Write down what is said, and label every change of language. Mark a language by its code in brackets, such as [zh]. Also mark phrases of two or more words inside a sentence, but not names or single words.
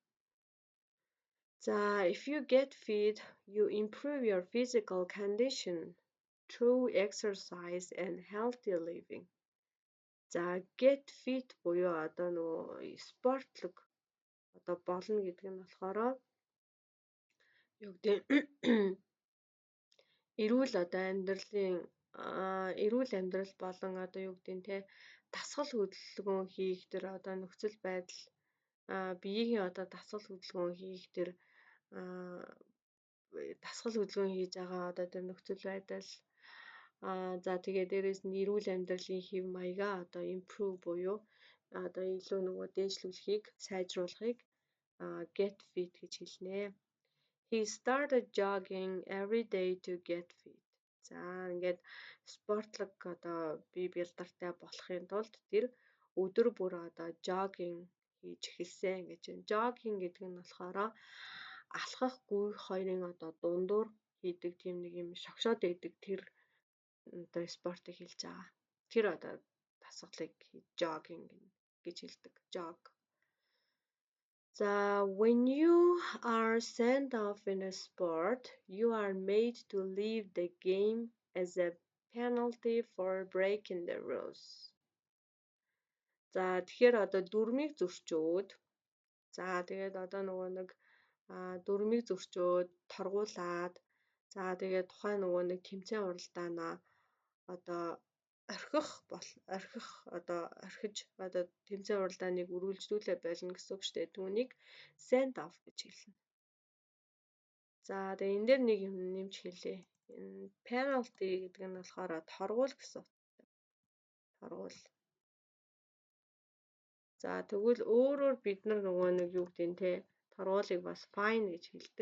[en] За if you get fit, you improve your physical condition through exercise and healthy living. [mn] За [en] get fit [mn] буюу одоо нөгөө спортлог одоо болно гэдэг нь болохоор юу гэдэг эрүүл амьдрал болон одоо юу гэдэг нь те дасгал хөдөлгөөн хийх тэр одоо нөхцөл байдал биеийн одоо дасгал хөдөлгөөн хийх тэр дасгал хөдөлгөөн хийж байгаа одоо тэр нөхцөл байдал за тэгээ дээрээс нь эрүүл амьдралын хэв маягаа одоо improve буюу одоо илүү нөгөө дээшлүүлэхийг сайжруулахыг [en] get fit [mn] гэж хэлнэ. [en] He started jogging every day to get fit. [mn] За ингээд спортлог одоо бие бэлдартай болохын тулд тэр өдөр бүр одоо jogging хийж эхэлсэн гэж байна. Jogging гэдэг нь болохоор алхах гүйх хоёрын одоо дундуур хийдэг тийм нэг юм шогшоод байдаг тэр одоо спортыг хэлж байгаа. Тэр одоо дасгалыг jogging гэж хэлдэг. Jog. [en] За when you are sent off in a sport, you are made to leave the game as a penalty for breaking the rules. [mn] За тэгэхээр одоо дүрмийг зөрчөөд за тэгээд одоо нөгөө нэг дүрмийг зөрчөөд торгуулад за тэгээд тухайн нөгөө нэг тэмцээн уралдаанаа одоо орхиж одоо тэмцээн уралдааныг үргэлжлүүлээ болно гэсэн үг шүү дээ. Түүнийг [en] send off [mn] гэж хэлнэ. За тэгээ энэ дээр нэг юм нэмж хэлье. Энэ penalty гэдэг нь болохоор торгуул гэсэн утгатай. Торгуул. За тэгвэл өөрөөр бид нар нөгөө нэг юу гэдэг нь те торгуулийг бас fine гэж хэлдэг.